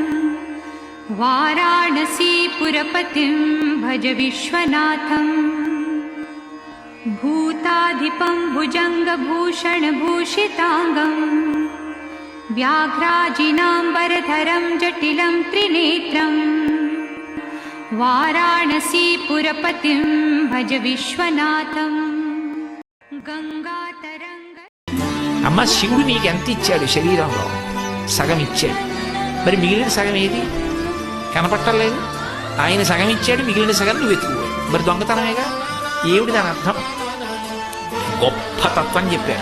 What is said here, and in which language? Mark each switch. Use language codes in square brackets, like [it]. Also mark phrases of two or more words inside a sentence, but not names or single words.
[sa] वाराणसीपुरपतिं भज विश्वनाथं भूताधिपं भुजङ्गभूषणभूषिताङ्गं व्याघ्राजिनाम्बरधरं जटिलं त्रिनेत्रं वाराणसीपुरपतिं भज विश्वनाथं गंगातरंग [te] అమ్మ శివుడు నీకు ఎంత ఇచ్చాడు? శరీరంలో సగం ఇచ్చాడు, మరి మిగిలిన సగం ఏది? కనపట్టలేదు. ఆయన సగం ఇచ్చాడు, మిగిలిన సగం నువ్వు వెతుకుపోయావు. మరి దొంగతనమేగా. ఏమిటి దాని అర్థం? గొప్ప తత్వం చెప్పారు.